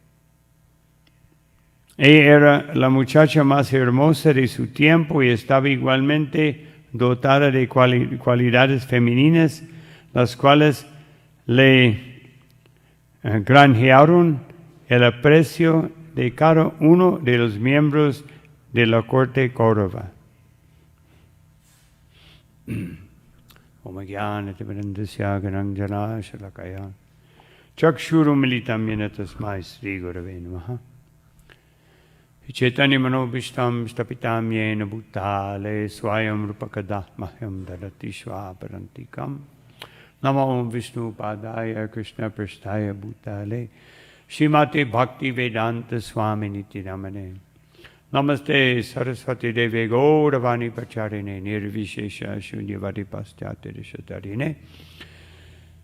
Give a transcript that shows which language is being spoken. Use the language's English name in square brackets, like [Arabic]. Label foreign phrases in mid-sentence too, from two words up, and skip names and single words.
[Spanish] Ella era la muchacha más hermosa de su tiempo y estaba igualmente dotada de cualidades femeninas, las cuales le granjearon el aprecio de cada uno de los miembros de la corte Kaurava. [Sanskrit] ॐ ज्ञान तिमिरान्धस्य ज्ञानाञ्जन शलाकया चक्षुरु मीलितं येन तस्मै श्री गुरवे नमः चैतन्य मनोभीष्टं स्थापितं येन भूतले स्वयं रूपकदः मह्यं ददाति स्वपरान्तिकम् नमो ॐ विष्णु पादाय कृष्ण प्रस्थाय भूतले श्रीमते भक्ति वेदान्त स्वामी निति नामने नमस्ते सरस्वती देवी गौरवाणी पचारिणे निर्विशेष शून्यवादि पाश्चात्ये रिशतारिणे